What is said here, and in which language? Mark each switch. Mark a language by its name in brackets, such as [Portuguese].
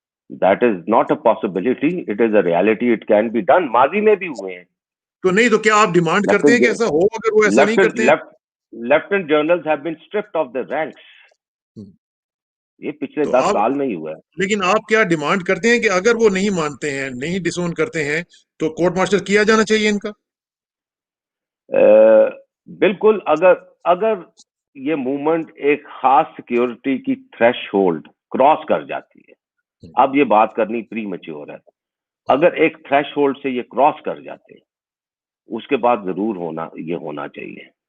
[English] That is not a possibility, it is a reality, it can be done. [Urdu] ماضی میں بھی ہوئے ہیں. تو نہیں تو کیا آپ ڈیمانڈ کرتے ہیں کہ ایسا ہو, اگر وہ ایسا نہیں کرتے ہیں؟ [English] Lieutenant generals have been stripped of their ranks. [Urdu] یہ پچھلے 10 سال میں ہی ہوا ہے. لیکن آپ کیا ڈیمانڈ کرتے ہیں کہ اگر وہ نہیں مانتے ہیں, نہیں ڈس اون کرتے ہیں, تو کورٹ مارشل کیا جانا چاہیے ان کا؟ بالکل. اگر یہ موومنٹ ایک خاص سیکیورٹی کی تھریش ہولڈ کراس کر جاتی ہے, اب یہ بات کرنی پری میچور ہے, اگر ایک تھریش ہولڈ سے یہ کراس کر جاتے اس کے بعد ضرور ہونا چاہیے.